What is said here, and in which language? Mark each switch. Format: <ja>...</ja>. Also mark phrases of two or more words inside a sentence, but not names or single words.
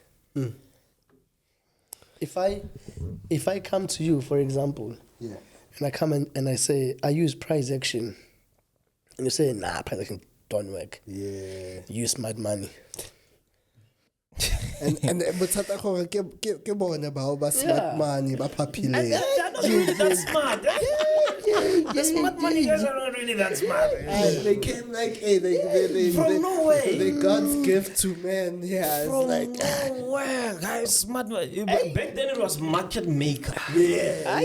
<en>If I come to you, for example, and I come and I say, I use price action. And you say, nah, price action don't work. Yeah. Use smart money.</en> <nso>And bothata gore ke bona bao ba</nso> <en>smart money</en> <nso>ba papile.</nso> <en>They're not really that smart. The smart money guys are not really that smart. They came like, hey, they From nowhere. They God's gift to men. Yeah, it's From like nowhere, guys. Smart money. Back then it was market maker. Yeah.</en>